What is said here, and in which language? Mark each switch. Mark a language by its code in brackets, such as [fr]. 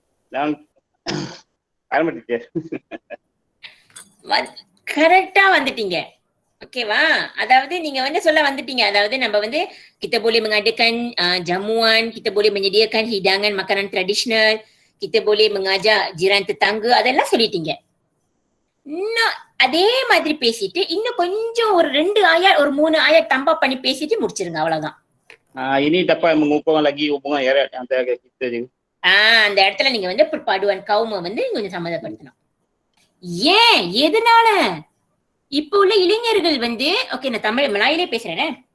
[ta] Dan ஆரம்ப teacher. கரெக்டா வந்துட்டீங்க. ஓகேவா? அதாவது நீங்க வந்து சொல்ல வந்துட்டீங்க. அதாவது நம்ம வந்து [ms] kita boleh mengadakan jamuan, kita boleh menyediakan hidangan makanan tradisional, kita boleh mengajak jiran tetangga, [ta] அதெல்லாம் சொல்லிட்டீங்க. இன்னும் அதே மாதிரி பேசிட்டு இன்னும் கொஞ்சம் ஒரு 2 ayat ஒரு 3 ayat tambah பண்ணி பேசிட்டு முடிச்சிருங்க, அவ்வளவுதான். [ms] Ini dapat mengukuhkan lagi hubungan erat antara kita je. [ta] அந்த இடத்துல நீங்க வந்து [ms] perpaduan kaum [ta] வந்து கொஞ்சம் சம்மதப்படுத்தணும். ஏன்? எதனால? இப்போ உள்ள இளைஞர்கள் வந்து ஓகே, நான் தமிழ் மலாயிலே பேசுறேன்.